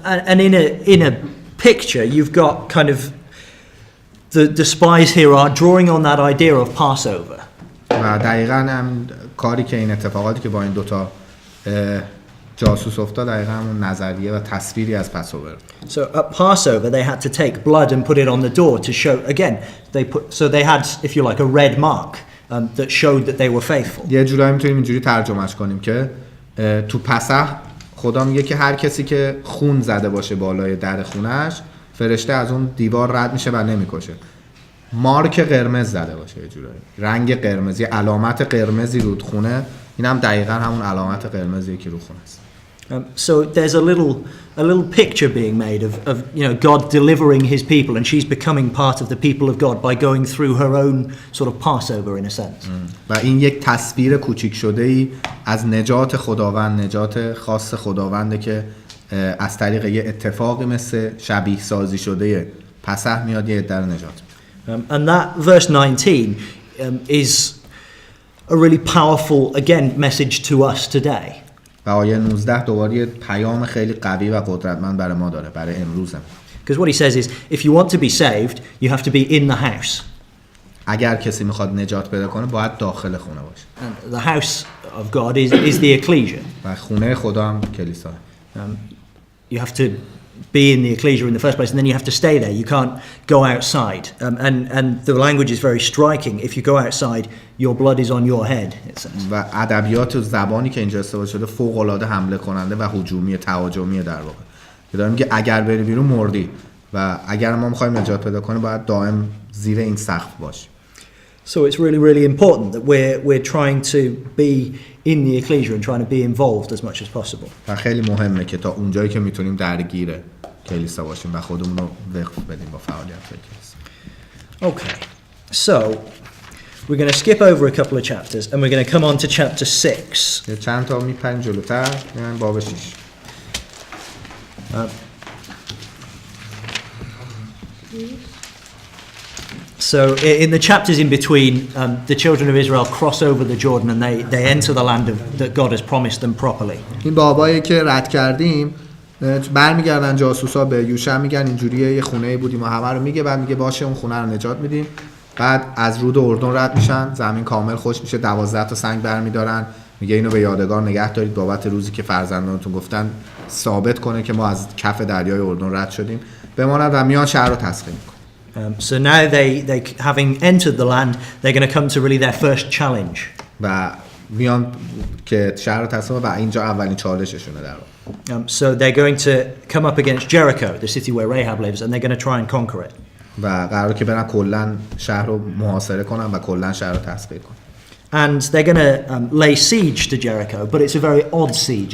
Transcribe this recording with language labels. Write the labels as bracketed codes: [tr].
[en] And in a picture you've got kind of the spies here are drawing on that idea of Passover. [fa] و دقیقاً هم کاری که این اتفاقاتی که با این دوتا جاسوس افتاد دقیقاً همون نظریه و تصویری از پاسوور. [en] So at Passover they had to take blood and put it on the door to show again they had if you like a red mark that showed that they were faithful. [fa] یه جورایی میتونیم اینجوری ترجمهش کنیم که تو پسح خدا میگه که هر کسی که خون زده باشه بالای در خونش فرشته از اون دیوار رد میشه و نمیکشه. مارک قرمز زده باشه یه جورایی، رنگ قرمزی، علامت قرمزی رو خونه، این هم دقیقاً همون علامت قرمزیه که رو خونه است. [en] So there's a little picture being made of God delivering his people and she's becoming part of the people of God by going through her own sort of Passover in a sense. [fa] و این یک تصویر کوچیک شده‌ای از نجات خداوند، نجات خاص خداونده که از طریق یه اتفاقی مثل شبیه سازی شده پسح میاد یه عده رو نجات میده. [en] And that verse 19 is a really powerful again message to us today. [fa] و آیه 19 دوباره یه پیام خیلی قوی و قدرتمند برای ما داره، برای امروزم. [en] Because what he says is if you want to be saved you have to be in the house. [fa] اگر کسی میخواد نجات پیدا کنه باید داخل خونه باشه. [en] And the house of God is the ecclesia. [fa] و خونه خدا هم کلیسا. [en] You have to be in the ecclesia in the first place and then you have to stay there. You can't go outside. And the language is very striking. If you go outside, your blood is on your head, it says. [fa] و ادبیات و زبانی که اینجا استفاده شده فوق العاده حمله کننده و هجومی تهاجمی در واقع. که داریم که اگر بری بیرون مردی و اگر ما می‌خوایم نجات پیدا کنیم باید دائم زیر این سقف باشیم. [en] So it's really, really important that we're trying to be in the ecclesia and trying to be involved as much as possible. [fa] و خیلی مهمه که تا اونجایی که میتونیم درگیر کلیسا باشیم و خودمون رو وقف بدیم با فعالیت کلیسا. [en] Okay, so we're going to skip over a couple of chapters and we're going to come on to chapter 6. [fa] چند تا میپریم جلوتر، یعنی باب 6. [en] So in the chapters in between, the children of Israel cross over the Jordan and they enter the land that God has promised them properly. [fa] این بابایی که رد کردیم برمیگردن جاسوسا به یوشع میگن اینجوریه یه خونه‌ای بودیم و همه رو میگه، بعد میگه باشه اون خونه رو نجات میدیم. بعد از رود اردن رد میشن، زمین کامل خوش میشه، 12 تا سنگ برمیدارن، میگه اینو به یادگار نگه دارید بابت روزی که فرزندانتون گفتن ثابت کنه که ما از کف دریای اردن رد شدیم. بماند و میان شهر رو تسخیر میکنن. [en] So now they having entered the land, they're going to come to really their first challenge. [fa] و میان که شهر رو تسخیر و اینجا اولین چالششونه در واقع. [en] So they're going to come up against Jericho, the city where Rahab lives, and they're going to try and conquer it. [fa] و قراره که برن کلا شهر رو محاصره کنن و کلا شهر رو تسخیر کنن. [en] And they're going to lay siege to Jericho, but it's a very odd siege.